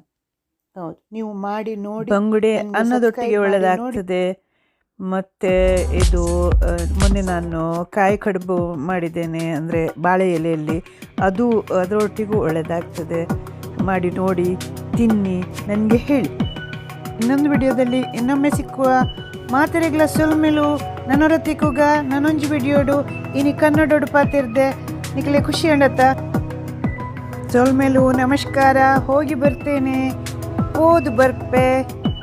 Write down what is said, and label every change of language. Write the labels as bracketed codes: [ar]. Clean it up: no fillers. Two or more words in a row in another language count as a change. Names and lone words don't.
[kn] ಹೌದು, ನೀವು ಮಾಡಿ ನೋಡಿ. ಬಂಗುಡೆ ಅನ್ನದೊಟ್ಟಿಗೆ ಒಳ್ಳೆಯದಾಗ್ತದೆ. ಮತ್ತು ಇದು ಮೊನ್ನೆ ನಾನು ಕಾಯಿ ಕಡುಬು ಮಾಡಿದ್ದೇನೆ, ಅಂದರೆ ಬಾಳೆ ಎಲೆಯಲ್ಲಿ, ಅದು ಅದರೊಟ್ಟಿಗೂ ಒಳ್ಳೆಯದಾಗ್ತದೆ. ಮಾಡಿ ನೋಡಿ, ತಿನ್ನಿ, ನನಗೆ ಹೇಳಿ. ಇನ್ನೊಂದು ವಿಡಿಯೋದಲ್ಲಿ ಇನ್ನೊಮ್ಮೆ ಸಿಕ್ಕುವ. [tcy] ಮಾತೆರೆಗ್ಲ ಸೊಲ್ಮೆಲು ನನ್ನೊರತಿಕುಗ ನನ್ನೊಂಜಿ ವಿಡಿಯೋಡು ಇನಿ ಕನ್ನಡೋಡು ಪಾತಿರ್ದೆ ನಿಖಲೆ ಖುಷಿ ಅಂಡತ್ತ. ಸೊಲ್ಮೆಲು ನಮಸ್ಕಾರ. [kn] ಹೋಗಿ ಬರ್ತೇನೆ, [tcy] ಓದು ಬರ್ಪೆ.